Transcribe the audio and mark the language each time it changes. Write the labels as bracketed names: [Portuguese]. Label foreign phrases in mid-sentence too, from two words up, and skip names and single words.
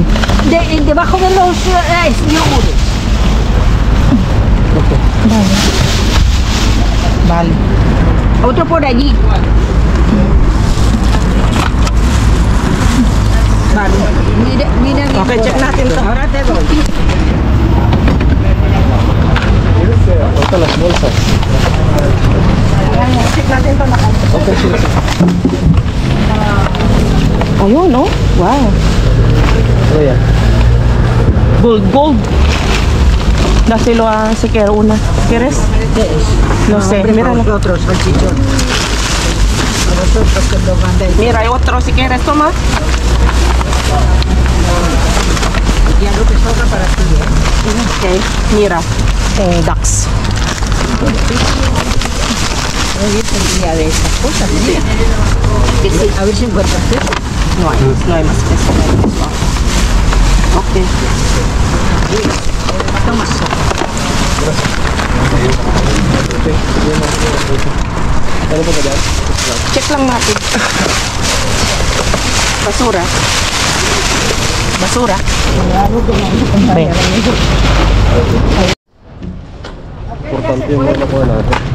[Spanish] Debajo de los yogures. Vale. Otro por allí. Vale. Mira bien. [Filipino] Okay, check natin to. [Spanish] Ahora te doy. [Filipino] Ito [Spanish] las bolsas. [Filipino] Check natin to. Okay, sige. Ayun, no? Wow. Ano yan? Gold. [Spanish] Dáselo a si quiere una. ¿Quieres? No sé, míralo. Otros salchichón. Vosotros que lo mandéis. Mira, hay otro si quieres, toma. Ya lo que sobra para ti, Ok, mira. Ducks. Hoy es el día de estas cosas, mira. Que sí, a ver si encuentras eso. No hay más que eso. Ok. Toma sopa. [Filipino] Ano ba dyan? Check lang natin. Basura. Okay. Importante yung mga nakuha natin.